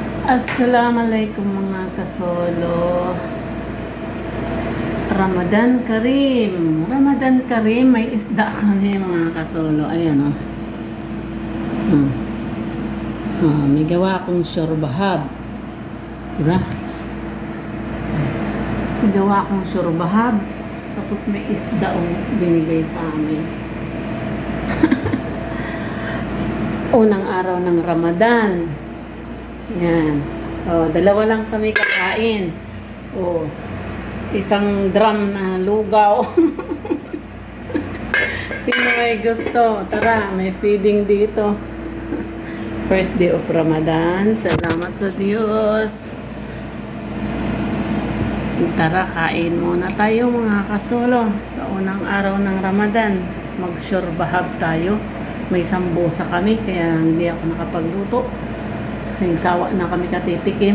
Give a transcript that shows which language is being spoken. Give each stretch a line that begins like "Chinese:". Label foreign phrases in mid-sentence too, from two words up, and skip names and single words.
Filipino: Assalamualaikum mga kasolo.
Arabic: رمضان كريم. رمضان كريم,
Filipino: may isda kami mga kasolo. Ayan o. May gawa akong syorbahab. Diba? May gawa akong syorbahab. Tapos may isda o binigay sa amin. Unang araw ng Ramadan. Yan. O, dalawa lang kami kakain. O, isang drum na lugaw. Sino may gusto? Tara, may feeding dito.
English: First day of Ramadan.
Filipino: Salamat sa Diyos. Tara, kain muna tayo mga kasolo. Sa unang araw ng Ramadan, mag-syorbahab tayo. May sambusa kami, kaya hindi ako nakapagluto. Kasi sawa na kami katitikim.